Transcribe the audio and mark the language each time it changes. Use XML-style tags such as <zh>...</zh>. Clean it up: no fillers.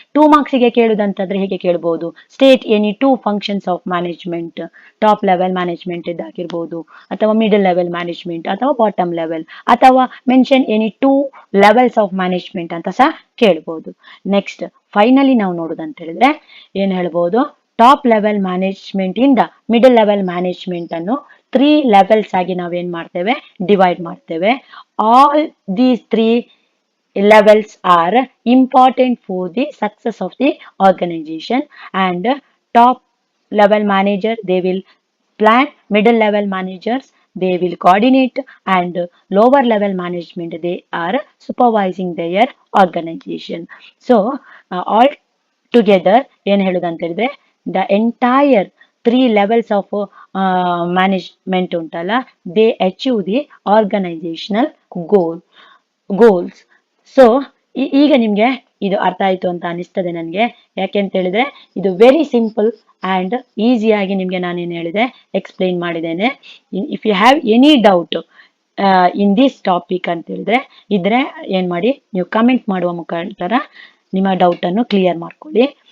<kn>2 marks ಗೆ ಕೇಳುದಂತಂದ್ರೆ ಹೇಗೆ ಕೇಳಬಹುದು,</kn> <en>state any 2 functions of management,</en> <kn>top level management ಇದಾಗಿರ್ಬೋದು ಅಥವಾ ಮಿಡಲ್ ಲೆವೆಲ್ ಮ್ಯಾನೇಜ್ಮೆಂಟ್ ಅಥವಾ ಬಾಟಮ್ ಲೆವೆಲ್, ಅಥವಾ</kn> <en>mention any 2 levels of management</en> <kn>ಅಂತ ಸಹ ಕೇಳಬಹುದು. ನೆಕ್ಸ್ಟ್ ಫೈನಲಿ ನಾವು ನೋಡುದಂತ ಹೇಳಿದ್ರೆ ಏನ್ ಹೇಳ್ಬೋದು, ಟಾಪ್ ಲೆವೆಲ್ ಮ್ಯಾನೇಜ್ಮೆಂಟ್ ಇಂದ ಮಿಡಲ್ ಲೆವೆಲ್ ಮ್ಯಾನೇಜ್ಮೆಂಟ್ ಅನ್ನು 3 ಲೆವೆಲ್ಸ್ ಆಗಿ ನಾವೇನ್ ಮಾಡ್ತೇವೆ, ಡಿವೈಡ್ ಮಾಡ್ತೇವೆ.</kn> <en>All these 3 levels are important for the success of the organization. And top level manager they will plan, middle level managers they will coordinate, and lower level management they are supervising their organization. So all together</en> <kn>ಏನ್ ಹೇಳುದಂತ ಹೇಳಿದ್ರೆ</kn> <en>the entire 3 levels of management ಉಂಟಲ್ಲ, they achieve the organizational goals.</en> <kn>So ಈಗ ನಿಮ್ಗೆ ಇದು ಅರ್ಥ ಆಯ್ತು ಅಂತ ಅನಿಸ್ತದೆ ನನಗೆ. ಯಾಕೆಂತ ಹೇಳಿದ್ರೆ ಇದು ವೆರಿ ಸಿಂಪಲ್ ಅಂಡ್ ಈಸಿಯಾಗಿ ನಿಮ್ಗೆ ನಾನೇನು ಹೇಳಿದೆ ಎಕ್ಸ್ಪ್ಲೈನ್ ಮಾಡಿದ್ದೇನೆ.</kn> <en>if you have any doubt in this topic</en> <kn>ಅಂತ ಹೇಳಿದ್ರೆ ಇದ್ರೆ ಏನ್ ಮಾಡಿ, ನೀವು ಕಮೆಂಟ್ ಮಾಡುವ ಮುಖಾಂತರ ನಿಮ್ಮ ಡೌಟ್ ಅನ್ನು ಕ್ಲಿಯರ್ ಮಾಡ್ಕೊಳ್ಳಿ.</kn>